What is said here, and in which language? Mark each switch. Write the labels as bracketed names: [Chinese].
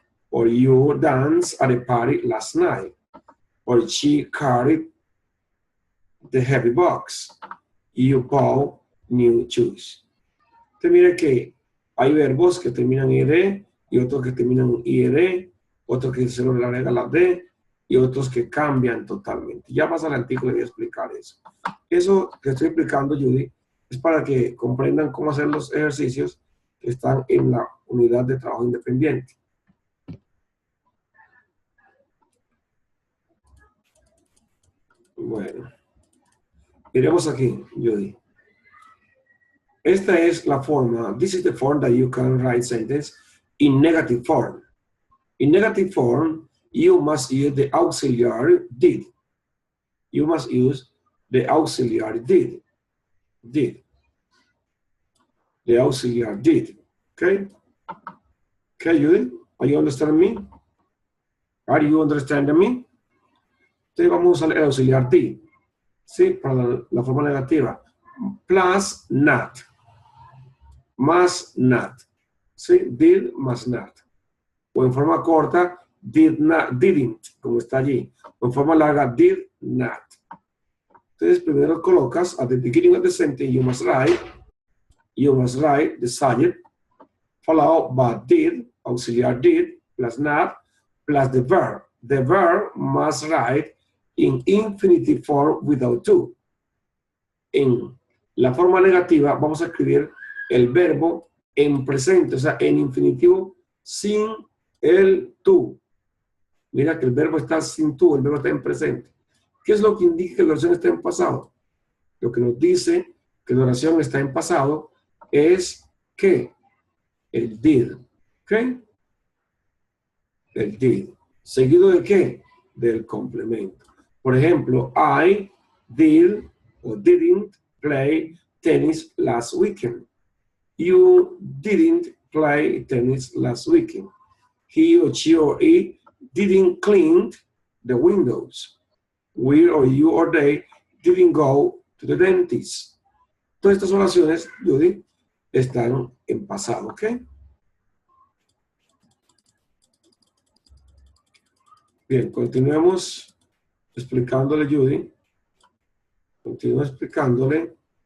[English] Or you danced at a party last night. Or she carried the heavy box. You bought new shoes. [Spanish] Usted mire que hay verbos que terminan en ed y otros que terminan en ir, otros que se le agrega la d y otros que cambian totalmente. Ya más adelante le voy a explicar eso. Eso que estoy explicando, Judy, es para que comprendan cómo hacer los ejercicios que están en la unidad de trabajo independiente. Bueno, miremos aquí, Judy. Esta es la forma. [English] This is the form that you can write sentence in negative form. In negative form, you must use the auxiliary did. You must use the auxiliary did. Did. The auxiliary did. Okay? Okay, Judy? Are you understanding me? Are you understanding me? [Spanish] Entonces vamos a usar el auxiliar did. ¿Sí? Para la forma negativa. [English] Plus not. [Spanish] Más [English] not. ¿Sí? [Spanish] Did más not. O en forma corta, did not, didn't, como está allí. O en forma larga, did not. Entonces, primero colocas [English] at the beginning of the sentence, you must write the subject, followed by did, auxiliar did, plus not, plus the verb. The verb must write in infinitive form without to. [Spanish] En la forma negativa, vamos a escribir el verbo en presente, o sea, en infinitivo, sin el tú. Mira que el verbo está sin tú, el verbo está en presente. ¿Qué es lo que indica que la oración está en pasado? Lo que nos dice que la oración está en pasado es que el did. ¿Ok? El did. ¿Seguido de qué? Del complemento. Por ejemplo, [English] I did or didn't play tennis last weekend. You didn't play tennis last weekend. He or she or it didn't clean the windows. We or you or they didn't go to the dentist. [Spanish] Todas estas oraciones, Judy, están en pasado, ¿ok? Bien, continuemos explicándole, Judy. Continúo explicándole.